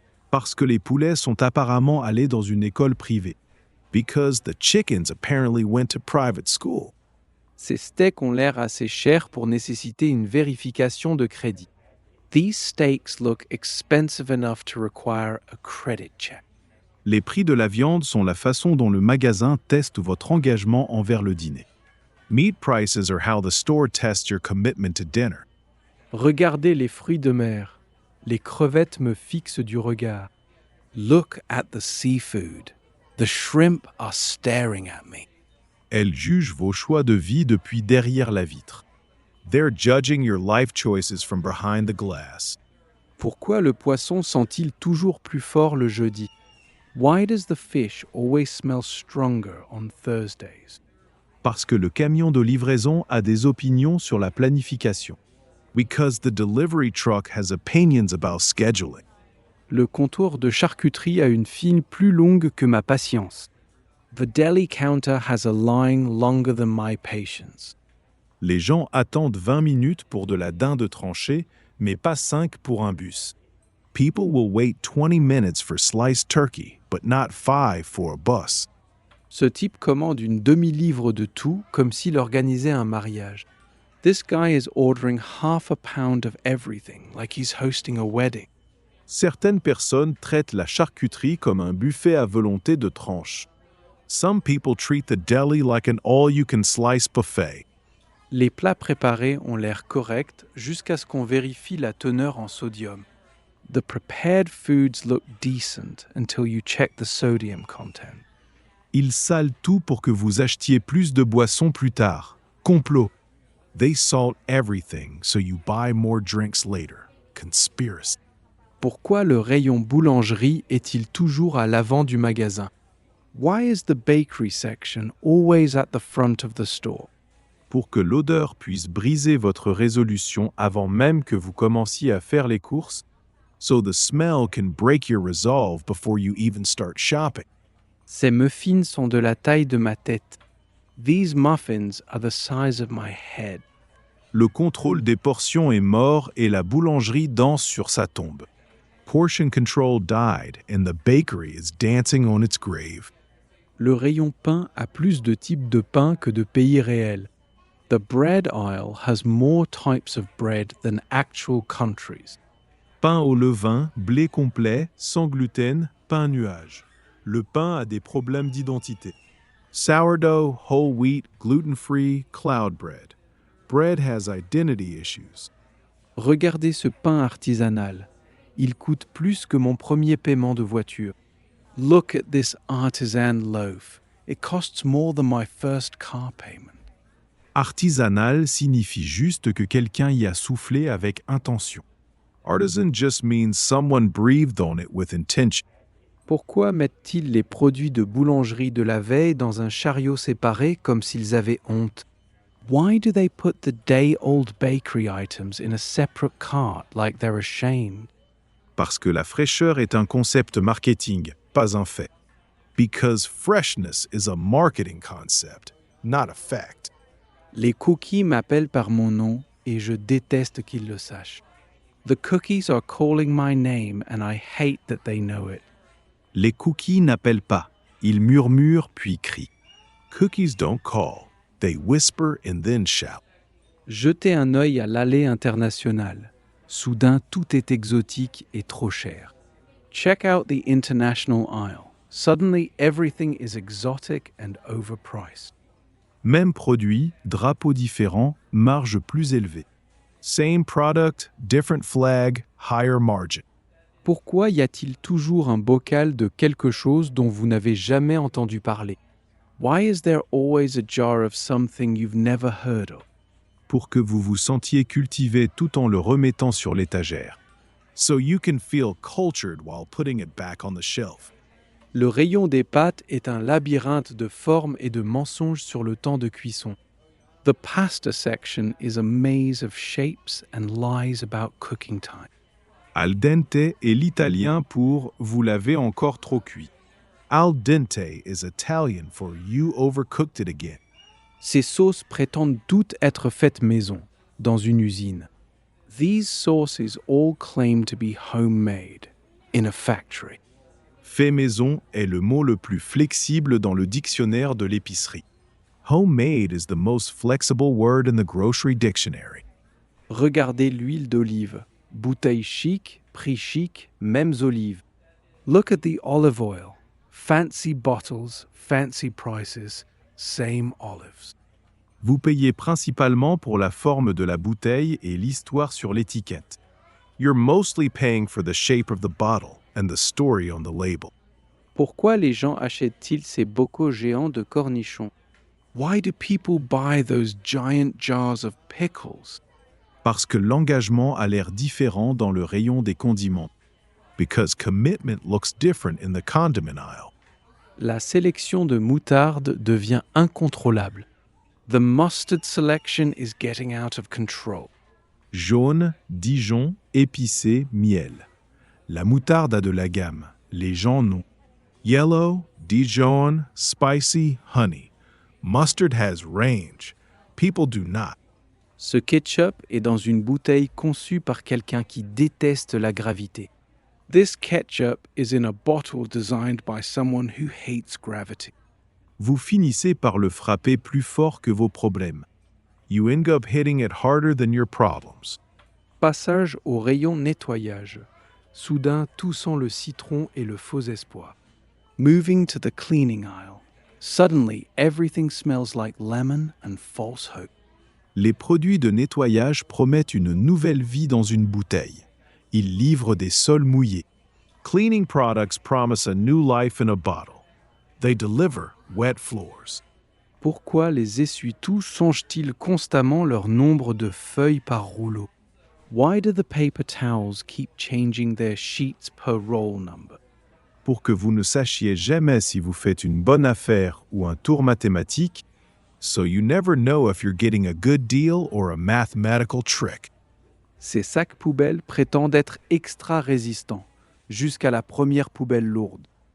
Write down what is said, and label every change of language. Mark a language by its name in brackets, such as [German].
[French] Parce que les poulets sont apparemment allés dans une école privée. [English] Because the chickens apparently went to private school. [French] Ces steaks ont l'air assez chers pour nécessiter une vérification de crédit. [English] These steaks look expensive enough to require a credit check. [French] Les prix de la viande sont la façon dont le magasin teste votre engagement envers le dîner. [English] Meat prices are how the store tests your commitment to dinner. [French] Regardez les fruits de mer. Les crevettes me fixent du regard. [English] Look at the seafood. The shrimp are staring at me. [French] Elles jugent vos choix de vie depuis derrière la vitre. [English] They're judging your life choices from behind the glass. [French] Pourquoi le poisson sent-il toujours plus fort le jeudi? [English] Why does the fish always smell stronger on Thursdays? [French] Parce que le camion de livraison a des opinions sur la planification. [English] Because the delivery truck has opinions about scheduling. [French] Le comptoir de charcuterie a une file plus longue que ma patience. [English] The deli counter has a line longer than my patience. [French] Les gens attendent 20 minutes pour de la dinde tranchée, mais pas 5 pour un bus. [English] People will wait 20 minutes for sliced turkey, but not 5 for a bus. [French] Ce type commande une demi-livre de tout comme s'il organisait un mariage. [English] This guy is ordering half a pound of everything like he's hosting a wedding. [French] Certaines personnes traitent la charcuterie comme un buffet à volonté de tranches. [English] Some people treat the deli like an all-you-can-slice buffet. [French] Les plats préparés ont l'air corrects jusqu'à ce qu'on vérifie la teneur en sodium. [English] The prepared foods look decent until you check the sodium content. [French] Ils salent tout pour que vous achetiez plus de boissons plus tard. Complot. [English] They salt everything so you buy more drinks later. Conspiracy. [French] Pourquoi le rayon boulangerie est-il toujours à l'avant du magasin? [English] Why is the bakery section always at the front of the store? [French] Pour que l'odeur puisse briser votre résolution avant même que vous commenciez à faire les courses, [English] so the smell can break your resolve before you even start shopping. [French] Ces muffins sont de la taille de ma tête. [English] These muffins are the size of my head. [French] Le contrôle des portions est mort et la boulangerie danse sur sa tombe. [English] Portion control died and the bakery is dancing on its grave. [French] Le rayon pain a plus de types de pain que de pays réels. [English] The bread aisle has more types of bread than actual countries. [French] Pain au levain, blé complet, sans gluten, pain nuage. Le pain a des problèmes d'identité. [English] Sourdough, whole wheat, gluten-free, cloud bread. Bread has identity issues. [French] Regardez ce pain artisanal. Il coûte plus que mon premier paiement de voiture. [English] Look at this artisan loaf. It costs more than my first car payment. [French] Artisanal signifie juste que quelqu'un y a soufflé avec intention. [English] Artisan just means someone breathed on it with intention. [French] Pourquoi mettent-ils les produits de boulangerie de la veille dans un chariot séparé comme s'ils avaient honte? [English] Why do they put the day-old bakery items in a separate cart like they're ashamed? [French] Parce que la fraîcheur est un concept marketing, pas un fait. [English] Because freshness is a marketing concept, not a fact. [French] Les cookies m'appellent par mon nom et je déteste qu'ils le sachent. [English] The cookies are calling my name and I hate that they know it. [French] Les cookies n'appellent pas, ils murmurent puis crient. [English] Cookies don't call, they whisper and then shout. [French] Jetez un œil à l'allée internationale. Soudain, tout est exotique et trop cher. [English] Check out the international aisle. Suddenly, everything is exotic and overpriced. [French] Même produit, drapeau différent, marge plus élevée. [English] Same product, different flag, higher margin. [French] Pourquoi y a-t-il toujours un bocal de quelque chose dont vous n'avez jamais entendu parler? [English] Why is there always a jar of something you've never heard of? [French] Pour que vous vous sentiez cultivé tout en le remettant sur l'étagère. [English] So you can feel cultured while putting it back on the shelf. [French] Le rayon des pâtes est un labyrinthe de formes et de mensonges sur le temps de cuisson. [English] The pasta section is a maze of shapes and lies about cooking time. [French] Al dente est l'italien pour « vous l'avez encore trop cuit ». [English] Al dente is Italian for you overcooked it again. [French] Ces sauces prétendent toutes être faites maison, dans une usine. [English] These sauces all claim to be homemade, in a factory. [French] Fait maison est le mot le plus flexible dans le dictionnaire de l'épicerie. [English] Homemade is the most flexible word in the grocery dictionary. [French] Regardez l'huile d'olive. Bouteille chic, prix chic, mêmes olives. [English] Look at the olive oil. Fancy bottles, fancy prices, same olives. [French] Vous payez principalement pour la forme de la bouteille et l'histoire sur l'étiquette. [English] You're mostly paying for the shape of the bottle and the story on the label. [French] Pourquoi les gens achètent-ils ces bocaux géants de cornichons? [English] Why do people buy those giant jars of pickles? [French] Parce que l'engagement a l'air différent dans le rayon des condiments. [English] Because commitment looks different in the condiment aisle. [French] La sélection de moutarde devient incontrôlable. [English] The mustard selection is getting out of control. [French] Jaune, Dijon, épicé, miel. La moutarde a de la gamme, les gens non. [English] Yellow, Dijon, spicy, honey. Mustard has range. People do not. [French] Ce ketchup est dans une bouteille conçue par quelqu'un qui déteste la gravité. [English] This ketchup is in a bottle designed by someone who hates gravity. [French] Vous finissez par le frapper plus fort que vos problèmes. [English] You end up hitting it harder than your problems. [French] Passage au rayon nettoyage. Soudain, tout sent le citron et le faux espoir. [English] Moving to the cleaning aisle. Suddenly, everything smells like lemon and false hope. [French] Les produits de nettoyage promettent une nouvelle vie dans une bouteille. Ils livrent des sols mouillés. [English] Cleaning products promise a new life in a bottle. They deliver wet floors. [French] Pourquoi les essuie-tout changent-ils constamment leur nombre de feuilles par rouleau? [English] Why do the paper towels keep changing their sheets per roll number? [French] Pour que vous ne sachiez jamais si vous faites une bonne affaire ou un tour mathématique, [English] so you never know if you're getting a good deal or a mathematical trick. [French] Ces sacs poubelles prétendent être extra résistants, jusqu'à la première poubelle lourde.